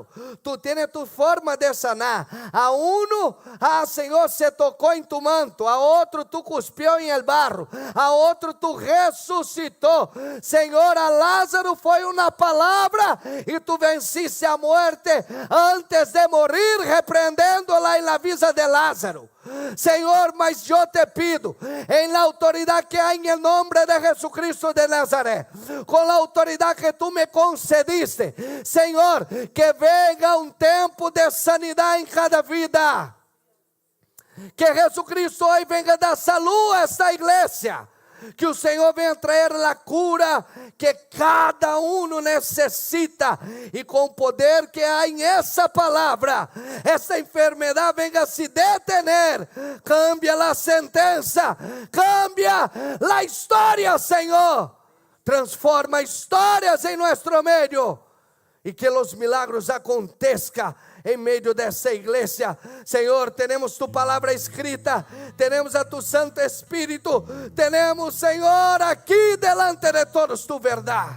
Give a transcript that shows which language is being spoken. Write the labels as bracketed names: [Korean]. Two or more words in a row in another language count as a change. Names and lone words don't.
[Spanish] Tú tienes tu forma de sanar. A uno, Señor, se tocó en tu manto. A otro, tú cuspió en el barro. A otro, tú resucitó. Señor, a Lázaro fue una palabra y tú venciste a muerte antes de morir, reprendéndola en la vida de Lázaro. [Portuguese] Senhor, mas eu te pido, em la autoridade que há em nome de Jesucristo de Nazaré, com a autoridade que tu me concediste, Senhor, que venga um tempo de sanidade em cada vida, que Jesucristo hoje venga dar saúde a esta igreja, que o Senhor venha trazer a cura que cada um necessita, e com o poder que há em essa palavra, essa enfermidade [Spanish] venga se detener. [Portuguese] Cambia a sentença, cambia a história, Senhor. Transforma histórias em nosso meio, e que os milagros aconteçam em meio dessa igreja. Senhor, temos tu palavra escrita, temos a tu Santo Espírito, temos, Senhor, aqui delante de todos tu verdade.